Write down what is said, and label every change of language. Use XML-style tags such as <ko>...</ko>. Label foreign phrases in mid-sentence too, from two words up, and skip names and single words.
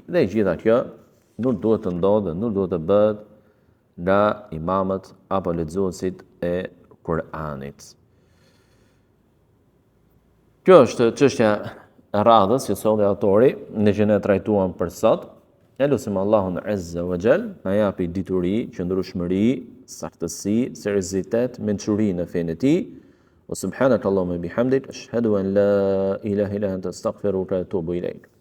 <sq>Dhe gjitha kjo nuk duhet të ndodhë, nuk duhet të bëhet nga imamët apo lexuesit e Kuranit. Kjo është çështja e radhës që solli autori, në që ne trajtuam për sot. Ne lutim Allahun</sq> <ar>عز وجل</ar> <sq>na japi dituri, qëndrueshmëri, saktësi, seriozitet, mençuri në fenë e tij.</sq> <ar>وسبحانك اللهم بحمدك أشهد أن لا إله إلا أنت أستغفرك وأتوب إليك.</ar>